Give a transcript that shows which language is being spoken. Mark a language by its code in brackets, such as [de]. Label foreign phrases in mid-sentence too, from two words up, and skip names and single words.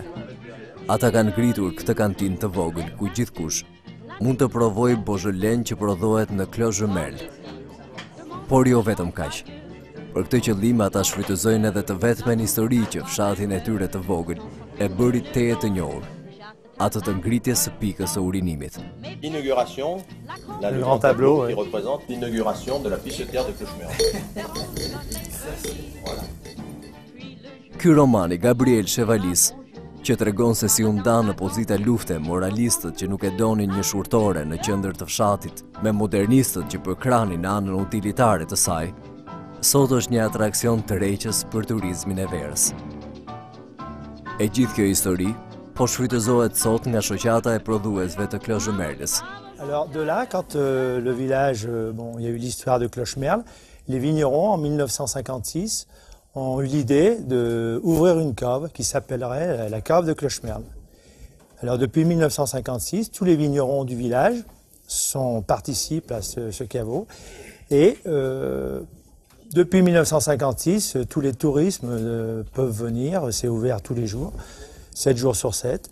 [sq] Ata kanë ngritur këtë kantinë të vogël ku gjithkush mund të provojë Beaujolais që prodhohet në Clos de Merle. Por jo vetëm kaq. Për këtë qëllim ata shfrytëzojnë edhe të vetmen histori që fshatin e tyre të vogël e bëri teje të njohur, atë të ngritjes së pikës së urinimit. [fr] L'inauguration, là, le grand tableau qui représente l'inauguration de la pissotière de Clochemerle. Voilà. [sq] Ky roman i Gabriel Chevalis, që tregon se si u ndan në pozita lufte moralistët që nuk e donin një shurtore në qendër të fshatit me modernistët që përkranin anën utilitare të saj, sot është një atraksion tërheqës për turizmin e verës. E gjithë kjo histori po shfrytëzohet sot nga shoqata e prodhuesve të Clos de Merles. [fr] Alors de là, quand le village, il y a eu l'histoire de Clochemerle, les vignerons en 1956 ont eu l'idée d'ouvrir une cave qui s'appellerait la cave de Clochemerle. Alors depuis 1956, tous les vignerons du village participent à ce caveau et depuis 1956, tous les tourismes peuvent venir, c'est ouvert tous les jours, 7 jours sur 7.